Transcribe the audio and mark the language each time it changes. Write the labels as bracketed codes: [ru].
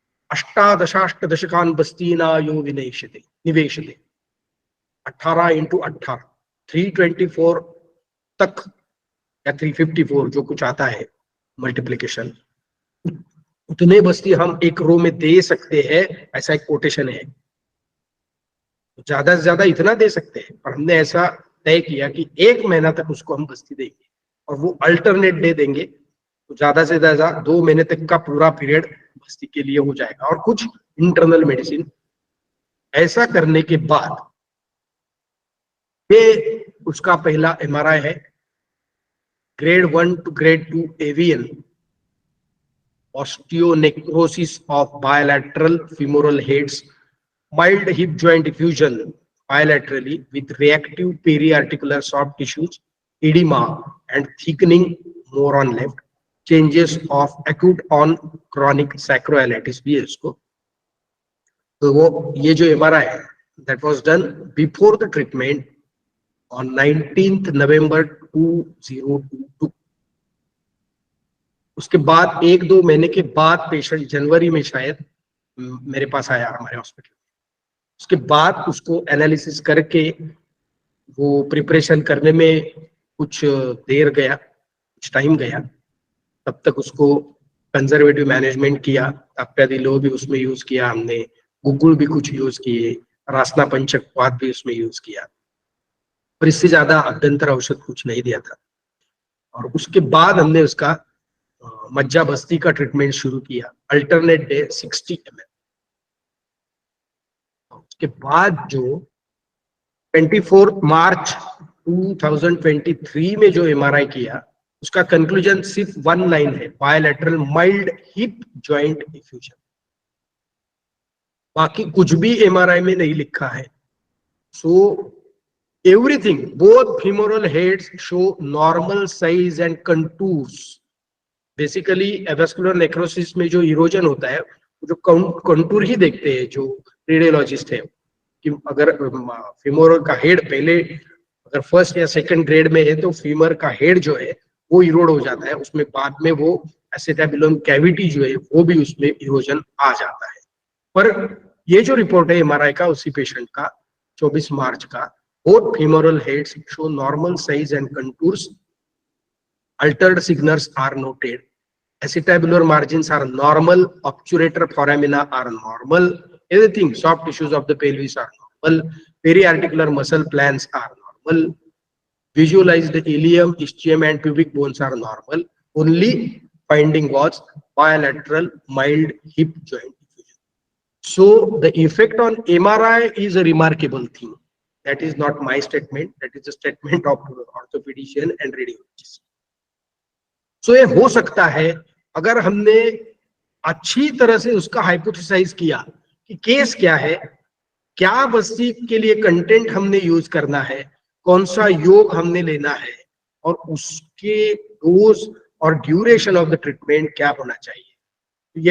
[hi] 18 बस्तीना यो निवेशते 18 × 18 324 तक या 354 जो कुछ आता है मल्टीप्लिकेशन, उतने बस्ती हम एक रो में दे सकते हैं, ऐसा एक कोटेशन है। ज्यादा से ज्यादा इतना दे सकते हैं, पर हमने ऐसा तय किया कि 1 महीना तक उसको हम बस्ती देंगे और वो अल्टरनेट डे देंगे, तो ज्यादा से ज्यादा 2 महीने तक का पूरा पीरियड बस्ती के लिए हो जाएगा। और कुछ इंटरनल मेडिसिन ऐसा करने के बाद ये उसका पहला MRI है, grade 1 to grade 2 AVN, [en] osteonecrosis of bilateral femoral heads, mild hip joint effusion bilaterally with reactive periarticular soft tissues, edema and thickening more on left, changes of acute on chronic sacroiliitis [hi] भी है इसको। तो वो ये जो MRI है [en] that was done before the treatment on 19th November 2022। [hi] उसके बाद 1-2 महीने के बाद पेशेंट जनवरी में शायद मेरे पास आया हमारे हॉस्पिटल। उसके बाद उसको एनालिसिस करके वो प्रिपरेशन करने में कुछ देर गया, कुछ टाइम गया, तब तक उसको कंजर्वेटिव मैनेजमेंट किया। अप्यादिलो भी उसमें यूज किया हमने, गुगुल भी कुछ यूज किए, रासना पंचकवाद भी उसमें यूज किया, पर इससे ज्यादा अभ्यंतर औषध कुछ नहीं दिया था। और उसके बाद हमने उसका मज्जा बस्ती का ट्रीटमेंट शुरू किया, अल्टरनेट डे 60 ml। उसके बाद जो 24 मार्च 2023 में जो MRI किया, उसका कंक्लूजन सिर्फ 1 लाइन है, [en] Bilateral mild hip joint effusion. [hi] बाकी कुछ भी MRI में नहीं लिखा है। [en] So everything, both femoral heads show normal size and contours. [hi] Basically avascular necrosis में जो इरोजन होता है, जो कंटूर ही देखते हैं जो रेडियोलॉजिस्ट है, कि अगर फीमोरल का हेड पहले अगर फर्स्ट या सेकंड ग्रेड में है तो फीमर का हेड जो है वो इरोड हो जाता है, उसमें बाद में वो एसिटाबुलम कैविटी जो है वो भी उसमें इरोजन आ जाता है। पर ये जो रिपोर्ट है एमआरआई का उसी पेशेंट का 24 मार्च का, [en] Both femoral heads show normal size and contours, altered signals are noted, acetabular margins are normal, obturator foramina are normal, everything, soft tissues of the pelvis are normal, periarticular muscle plans are normal, visualized ileum, ischium and pubic bones are normal. Only finding was bilateral mild hip joint effusion. So the effect on MRI is a remarkable thing. That is not my statement, that is a statement of orthopedician and radiologist. [hi] So ये हो सकता है अगर हमने अच्छी तरह से उसका हाइपोथेसाइज किया कि केस क्या है, क्या बस्ती के लिए कंटेंट हमने यूज करना है, कौन सा योग हमने लेना है और उसके डोज और ड्यूरेशन ऑफ द ट्रीटमेंट क्या होना चाहिए।